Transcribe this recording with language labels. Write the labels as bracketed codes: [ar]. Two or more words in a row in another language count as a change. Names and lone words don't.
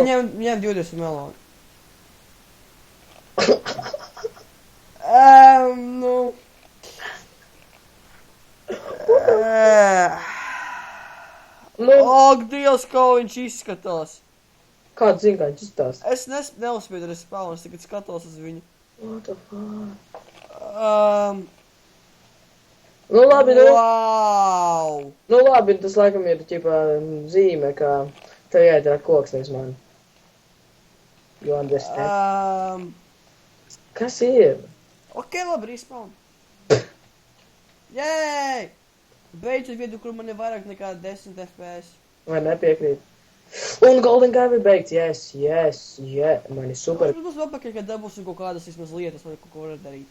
[lv] Ņem 20 meloni. Nu... Ak, Dievs, kā viņš izskatās. Kāds zina, kā viņš izskatās? Es neuzspiedu ar spēlu, es tagad skatos uz viņu. [en] What the fuck? [lv] Nu labi, nu. [en] Wow! [lv] Nu labi, tas laikam ir ķipā zīme, ka tev jāiedara koks, nevis man. [en] You understand? [lv] Kas ir? Ok, labi, respawn. Jēj! Beidzot vietu, kur man ir vairāk nekā 10 FPS. Vai nepiekrīt? Un Golden Guy ir beigts, yes. Man ir super. Es būs apakaļ, kad dabūsim kaut kādas vismaz lietas, vai kaut ko var darīt.